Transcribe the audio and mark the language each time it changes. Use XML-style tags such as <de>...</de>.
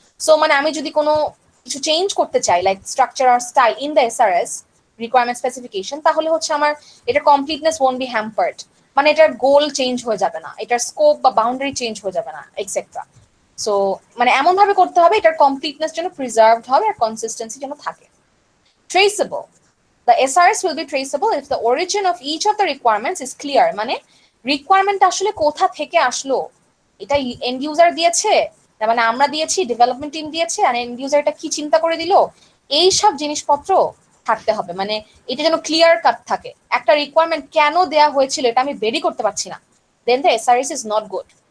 <bn>So মানে আমি যদি কোনো কিছু চেঞ্জ করতে চাই like structure আর style in the SRS requirement specification, তাহলে হচ্ছে আমার এটার কমপ্লিটনেস</bn> <en>won't be hampered,</en> <bn>মানে এটার গোল চেঞ্জ হয়ে যাবে না, এটার স্কোপ বা বাউন্ডারি চেঞ্জ হয়ে যাবে না এক্সেট্রা। সো মানে এমন ভাবে করতে হবে এটার কমপ্লিটনেস যেন প্রিজার্ভড হবে আর কনসিস্টেন্সি যেন থাকে।</bn> <en>Traceable. The SRS will be traceable if the origin of each of the requirements is clear.</en> <bn>মানে রিকোয়ারমেন্ট আসলে কোথা থেকে আসলো, এটা এন্ড ইউজার দিয়েছে, তার মানে আমরা দিয়েছি, ডেভেলপমেন্ট টিম দিয়েছে, আর এন্ড ইউজার এটা কি চিন্তা করে দিল, এই সব জিনিসপত্র থাকতে হবে। মানে এটা যেন ক্লিয়ার কাট থাকে, একটা রিকোয়ারমেন্ট কেন দেয়া হয়েছিল এটা আমি বেরি করতে পারছি না,</bn> <en>Then the SRS is not good.</en>